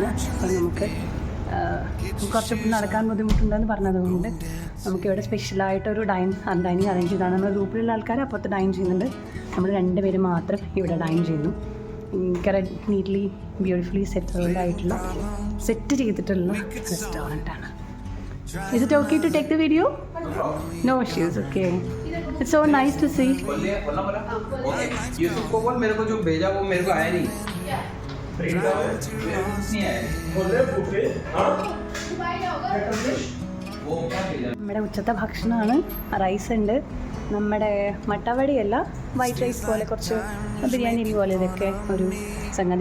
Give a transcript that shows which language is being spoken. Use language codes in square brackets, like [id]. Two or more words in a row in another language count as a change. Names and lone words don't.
[ml] അപ്പം നമുക്ക് കുറച്ച് നടക്കാൻ ബുദ്ധിമുട്ടുണ്ടെന്ന് പറഞ്ഞതുകൊണ്ട് നമുക്കിവിടെ സ്പെഷ്യലായിട്ടൊരു [en] dining arrange [ml] ചെയ്താണ്. നമ്മുടെ ഗ്രൂപ്പിലുള്ള ആൾക്കാർ അപ്പുറത്ത് ഡൈൻ ചെയ്യുന്നുണ്ട്. നമ്മൾ 2 പേര് മാത്രം ഇവിടെ ഡൈൻ ചെയ്യുന്നു. ഭയങ്കര [en] neatly beautifully set [ml] ചെയ്തിട്ടുള്ള റെസ്റ്റോറൻ്റാണ്. [en] Is it okay to take the video? No issues. Okay. It's so nice to see. [hi] यूसुफ को बोल, मेरे को जो भेजा वो मेरे को आया नहीं. [ml] നമ്മുടെ ഉച്ചത്തെ ഭക്ഷണമാണ്. റൈസ് ഉണ്ട്, നമ്മുടെ മട്ടവടിയല്ല, [en] white rice [ml] പോലെ കുറച്ച് ബിരിയാണി പോലെ ഇതൊക്കെ ഒരു സംഗതി.